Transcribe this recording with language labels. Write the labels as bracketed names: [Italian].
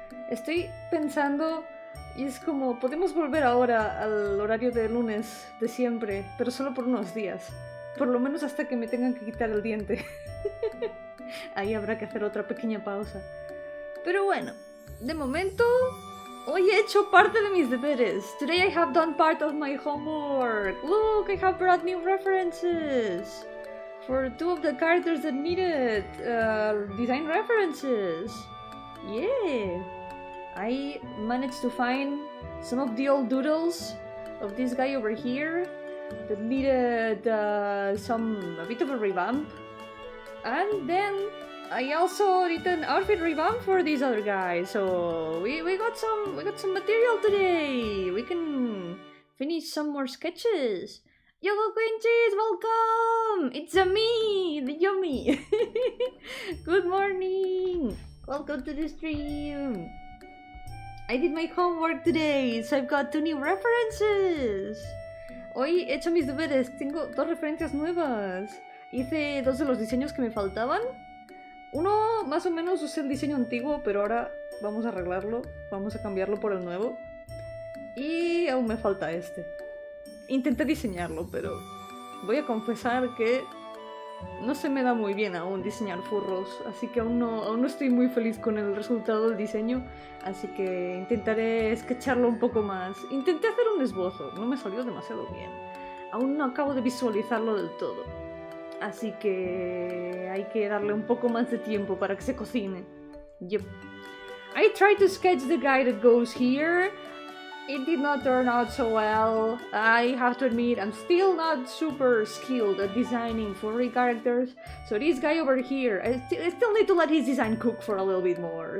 [Spanish] Estoy pensando y es como podemos volver ahora al horario de lunes de siempre, pero solo por unos días. Por lo menos hasta que me tengan que quitar el diente. Ahí habrá que hacer otra pequeña pausa. Pero bueno, de momento hoy he hecho parte de mis deberes. [English] Today I have done part of my homework. Look, I have brought new references for two of the characters that needed design references. Yeah, I managed to find some of the old doodles of this guy over here that needed a bit of a revamp, and then I also did an outfit revamp for these other guys. So we got some material today. We can finish some more sketches. Yo-hooo Quinches, welcome! It's me, the Yomi. Good morning. Welcome to the stream. I did my homework today, so I've got 2 new references. [Spanish] Hoy he hecho mis deberes, tengo 2 referencias nuevas. Hice 2 de los diseños que me faltaban. Uno más o menos usé el diseño antiguo, pero ahora vamos a arreglarlo, vamos a cambiarlo por el nuevo. Y aún me falta este. Intenté diseñarlo, pero voy a confesar que no se me da muy bien aún diseñar furros, así que aún no estoy muy feliz con el resultado del diseño, así que intentaré sketcharlo un poco más. Intenté hacer un esbozo, no me salió demasiado bien. Aún no acabo de visualizarlo del todo, así que hay que darle un poco más de tiempo para que se cocine. [English] Yep. I tried to sketch the guy that goes here. It did not turn out so well. I have to admit, I'm still not super skilled at designing furry characters. So this guy over here, I still need to let his design cook for a little bit more.